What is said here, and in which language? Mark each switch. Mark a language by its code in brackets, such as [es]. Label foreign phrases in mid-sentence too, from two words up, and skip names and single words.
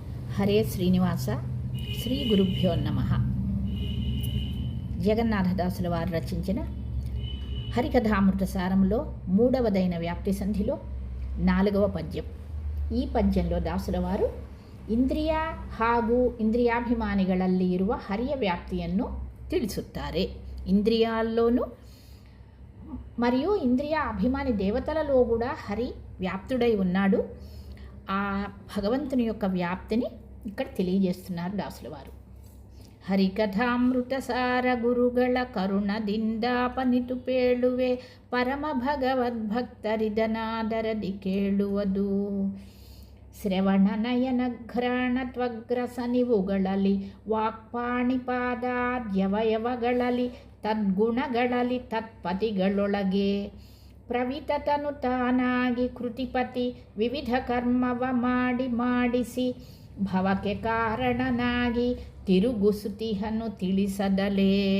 [te] హరే శ్రీనివాస శ్రీ గురుభ్యో నమః. జగన్నాథదాసుల వారు రచించిన హరికథామృత సారంలో మూడవదైన వ్యాప్తి సంధిలో 4వ పద్యం. [kn] ಈ ಪದ್ಯಂలో [te] దాసుల వారు [kn] ಇಂದ್ರಿಯ ಹಾಗೂ ಇಂದ್ರಿಯಾಭಿಮಾನಿಗಳಲ್ಲಿ ಇರುವ ಹರಿಯ ವ್ಯಾಪ್ತಿಯನ್ನು ತಿಳಿಸುತ್ತಾರೆ. [te] ఇంద్రియాల్లోనూ మరియు ఇంద్రియ అభిమాని దేవతలలో కూడా హరి వ్యాప్తుడై ఉన్నాడు. ఆ భగవంతుని యొక్క వ్యాప్తిని ఇక్కడ తెలియజేస్తున్నారు దాసుల వారు. [kn] ಹರಿಕಥಾಮೃತ ಸಾರ ಗುರುಗಳ ಕರುಣದಿಂದಾಪನಿತು ಪೇಳುವೆ ಪರಮ ಭಗವದ್ಭಕ್ತರಿದನಾದರದಿ ಕೇಳುವುದು. ಶ್ರವಣ ನಯನ ಘ್ರಾಣ ತ್ವಗ್ರಸ ನಿವುಗಳಲ್ಲಿ ವಾಕ್ಪಾಣಿಪಾದಾದ್ಯವಯವಗಳಲ್ಲಿ ತದ್ಗುಣಗಳಲ್ಲಿ ತತ್ಪತಿಗಳೊಳಗೆ ಪ್ರವಿತತನು ತಾನಾಗಿ ಕೃತಿಪತಿ ವಿವಿಧ ಕರ್ಮವ ಮಾಡಿಸಿ ಭವಕ್ಕೆ ಕಾರಣನಾಗಿ ತಿರುಗುಸುತಿಹನು ತಿಳಿಸದಲೇ.